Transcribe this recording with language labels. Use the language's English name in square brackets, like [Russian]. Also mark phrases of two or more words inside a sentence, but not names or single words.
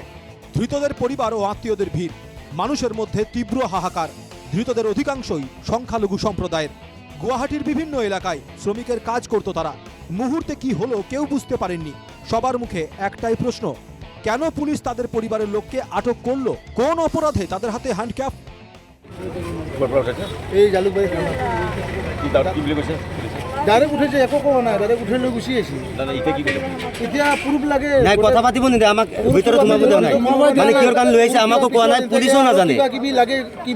[Bangla] ধৃতদের পরিবার ও আত্মীয়দের ভিড়, মানুষের মধ্যে তীব্র হাহাকার। ধৃতদের অধিকাংশই সংখ্যালঘু সম্প্রদায়ের। গুয়াহাটির বিভিন্ন এলাকায় শ্রমিকের কাজ করত তারা। মুহূর্তে কি হলো কেউ বুঝতে পারেননি। সবার মুখে একটাই প্রশ্ন, কেন পুলিশ তাদের পরিবারের লোককে আটক করলো? কোন অপরাধে তাদের হাতে হ্যান্ডক্যাপ? [Assamese] এই জালুকবাৰী ডাইৰেক্ট উঠেছে, একো কোৱা নাই, ডাইৰেক্ট উঠাই লৈ গুচি আহিছে। এতিয়া প্ৰুফ লাগে নাই, কথা পাতিব নিদিয়ে আমাক, ভিতৰত সোমাব দিয়া নাই। মানে কিহৰ কাৰণে লৈ আহিছে আমাকো কোৱা নাই, পুলিচো নাজানে। কিবা কিবি লাগে, কিবা